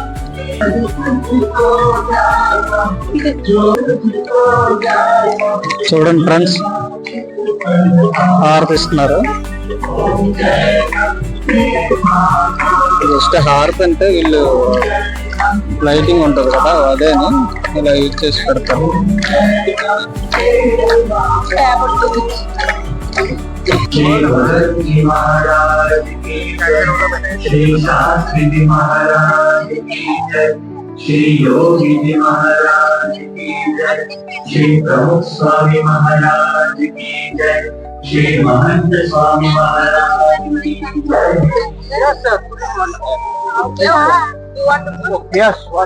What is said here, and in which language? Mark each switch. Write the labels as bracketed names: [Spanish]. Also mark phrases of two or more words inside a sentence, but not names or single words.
[Telugu] చూడండి ఫ్రెండ్స్, హారతి ఇస్తున్నారు. జస్ట్ హారతి అంటే వీళ్ళు లైటింగ్ ఉంటది కదా, అదేనా ఇలా యూజ్ చేసి పెడతారు. [Hindi] श्री भरत जी महाराज की जय, श्री शास्त्री जी महाराज की जय, श्री योगी जी महाराज की जय, श्री प्रमुख स्वामी महाराज की जय, श्री महंत स्वामी महाराज की जय. [English] Yes, what?